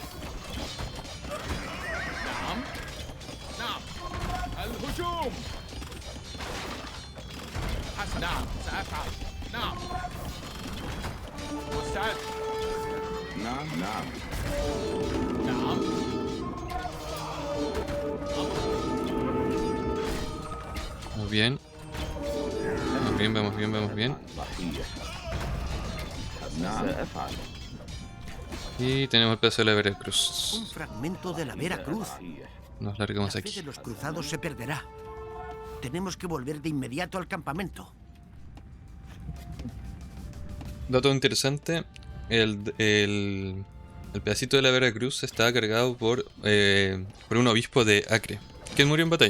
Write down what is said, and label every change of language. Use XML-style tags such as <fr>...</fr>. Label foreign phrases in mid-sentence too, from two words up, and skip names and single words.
<ar>نعم نعم الهجوم حسن نعم سأفعل نعم مستعد نعم نعم نعم</ar> <es>Vamos bien. Vamos bien, vamos bien, vamos bien.</es> <ar>صحيح نعم سأفعل</ar> <es>Y tenemos el pedazo de la Un Veracruz. fragmento de la Vera Cruz.</es> <ar>صحيح</ar> <es>Nos La largamos fe aquí. de los cruzados se perderá. Tenemos que volver de inmediato al campamento. Dato interesante, el pedacito de la Veracruz estaba cargado por un obispo de Acre, que murió en batalla.</es>